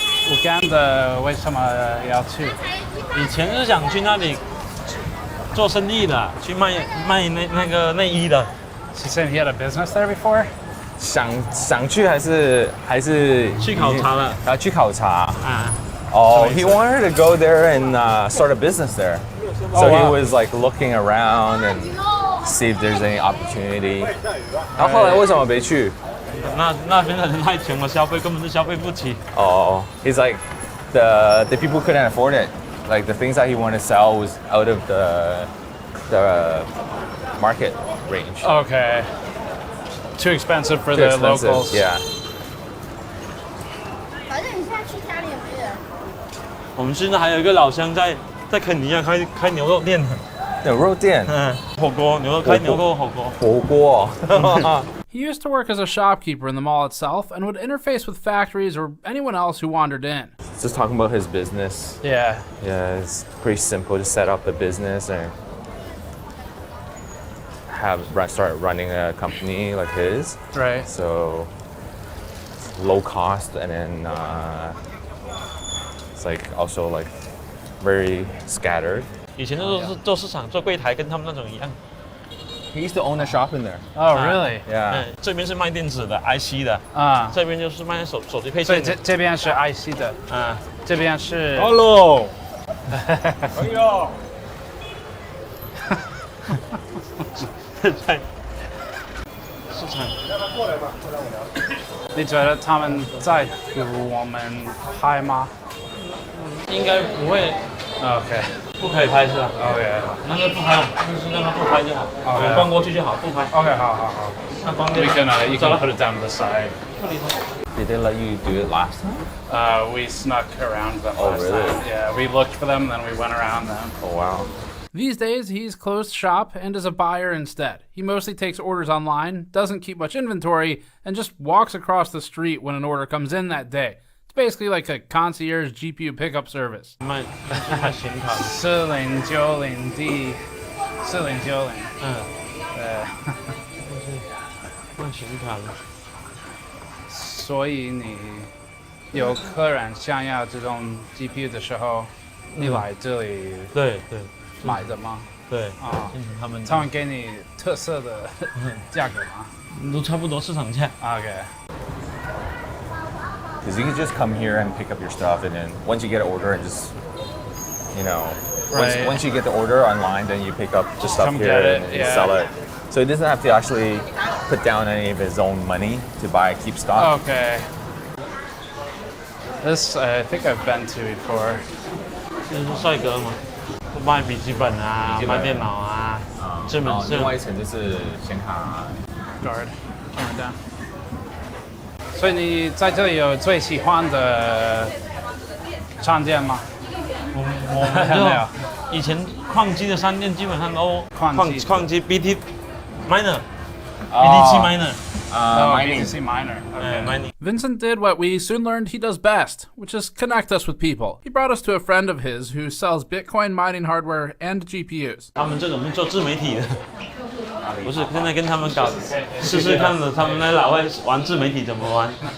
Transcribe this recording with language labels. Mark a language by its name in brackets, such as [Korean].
[Chinese] Uganda 为什么要去？以前是想去那里做生意的，去卖那个内衣的。 [English] He said he had a business there before. [Chinese] 想去还是去考察了？去考察。 [English] Oh, he wanted to go there and start a business there. So he was like looking around and see if there's any opportunity. [Chinese] 然后后来为什么没去？那边的人太穷了，消费根本就消费不起。 [English] He's like the people couldn't afford it. Like the things that he wanted to sell was out of the market range. Okay. Too expensive for the locals. Yeah. [Chinese] 反正你现在去家里也没人。我们现在还有一个老乡在肯尼亚开牛肉店。牛肉店，火锅，牛肉开牛肉火锅。火锅。 [English] He used to work as a shopkeeper in the mall itself and would interface with factories or anyone else who wandered in. Just talking about his business. Yeah. Yeah, it's pretty simple to set up a business and start running a company like his. Right. So low cost, and then it's like also like very scattered. [Chinese] 以前都是做市场做柜台，跟他们那种一样。 [English] He used to own a shop in there. Oh, really? Yeah. [Chinese] 这边是卖电子的 IC 的啊，这边就是卖手机配所以件。这边是 IC 的啊，这边是。 [English] Hello。 [Chinese] 哎呦。在市场。你觉得他们在给我们拍吗？应该不会。 [English] OK。 [Chinese] 不可以拍是吧 [English] ？OK。 [Chinese] 那就不拍，就是让他不拍就好。我逛过去就好，不拍。 OK， 好。那方便。 [English] You can put it down to the side. Did they let you do it last time? We snuck around them Oh, last really? time. Yeah, we looked for them, then we went around them. Oh, wow. These days, he's closed shop and is a buyer instead. He mostly takes orders online, doesn't keep much inventory, and just walks across the street when an order comes in that day. It's basically like a concierge GPU pickup service. [Chinese] 卖显卡。 4090D，4090。卖显卡的。所以你有客人想要这种 GPU 的时候，你来这里对买的吗？对啊，他们给你特色的价格吗？都差不多市场价。 [English] OK。 Because you can just come here and pick up your stuff, and then once you get an order and just, Right. once you get the order online, then you pick up the stuff Come here get it, and you yeah. sell it. So he doesn't have to actually put down any of his own money to keep stock. Okay. This I think I've been to before. [Chinese] 这是帅哥嘛，卖笔记本啊，卖电脑啊，这门是。另外一层就是显卡。 [English] Guard, camera down. [Chinese] 所以你在这里有最喜欢的商店吗？我们没有。以前矿机的商店基本上都矿机 [English] BT miner BTC miner BTC miner. mining. Vincent did what we soon learned he does best, which is connect us with people. He brought us to a friend of his who sells Bitcoin mining hardware and GPUs. [Chinese] 他们这种是做自媒体的，不是现在跟他们搞试试看的，他们那老外玩自媒体怎么玩。